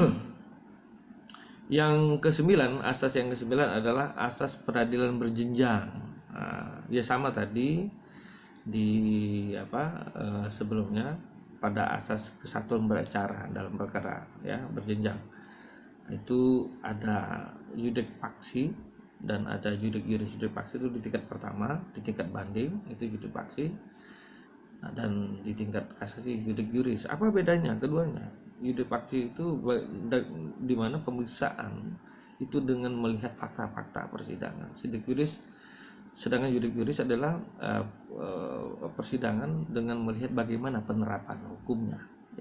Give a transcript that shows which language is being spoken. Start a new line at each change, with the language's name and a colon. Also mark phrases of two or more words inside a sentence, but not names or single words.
Indonesian: Yang ke-9, asas yang ke-9 adalah asas peradilan berjenjang. Ya sama tadi di sebelumnya pada asas kesatuan beracara dalam perkara ya berjenjang. Itu ada
Latin: judek paksi
Indonesian: dan ada
Latin: judek juris. Judek paksi
Indonesian: itu di tingkat pertama, di tingkat banding itu
Latin: judek paksi,
Indonesian: dan di tingkat kasasi
Latin: judek juris.
Indonesian: Apa bedanya keduanya?
Latin: Judek paksi
Indonesian: itu di mana pemeriksaan itu dengan melihat fakta-fakta persidangan. Sedangkan
Latin: judek juris
Indonesian: adalah persidangan dengan melihat bagaimana penerapan hukumnya ya.